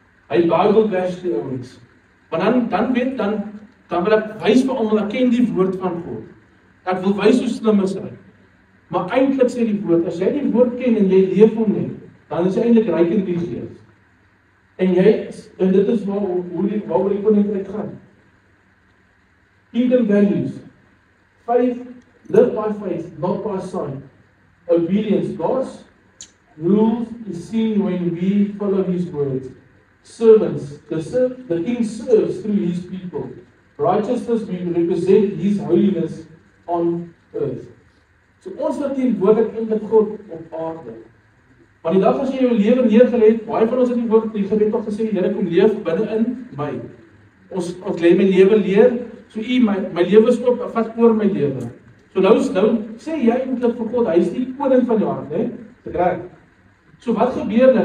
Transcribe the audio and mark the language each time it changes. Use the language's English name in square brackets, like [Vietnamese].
[Afrikaans] Hy Bybel vers die ouens. Want dan wil ek wys vir almal, ek ken die woord van God. Ek wil wys hoe slim is hy. Maar eintlik sê die woord, as jy die woord ken en jy leef hom net, dan is jy eintlik ryk in die gees. En dit is waaroor die koninkryk gaan. [English] Kingdom values. Faith, live by faith, not by sight. Obedience, God's rules is seen when we follow His words. Servants, the King serves through His people. Righteousness, we represent His holiness on earth. [Afrikaans] So ons verteenwoordig eintlik God op aarde. Want die dag as jy jou lewe neergelê het, baie van ons het die woord die gebed al gesê, Here kom leef binne in my. Ons lê my lewe leer, so my lewe is ook, vat oor my lewe. So nou sê jy eintlik vir God, hy is die koning van jou hart, né? Reg. So wat gebeur nou?